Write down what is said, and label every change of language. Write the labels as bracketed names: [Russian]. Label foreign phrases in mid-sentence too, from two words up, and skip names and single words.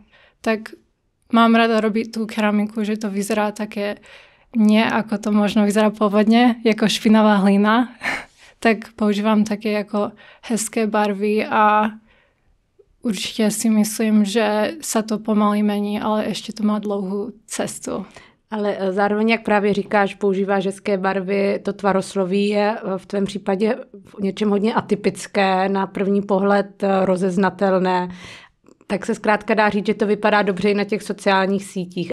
[Slovak] Tak mám rada robiť tú keramiku, že to vyzerá také nie ako to možno vyzerá pôvodne, ako špinavá hlina. Tak používám také [Czech] jako hezké barvy [Slovak] a určite si myslím, že sa to pomaly mení, ale ešte to má [Czech] dlouhou cestu. Ale zároveň, jak právě říkáš, používáš hezké barvy, to tvarosloví je v tvém případě v něčem hodně atypické, na první pohled rozeznatelné. Tak se zkrátka dá říct, že to vypadá dobře i na těch sociálních sítích.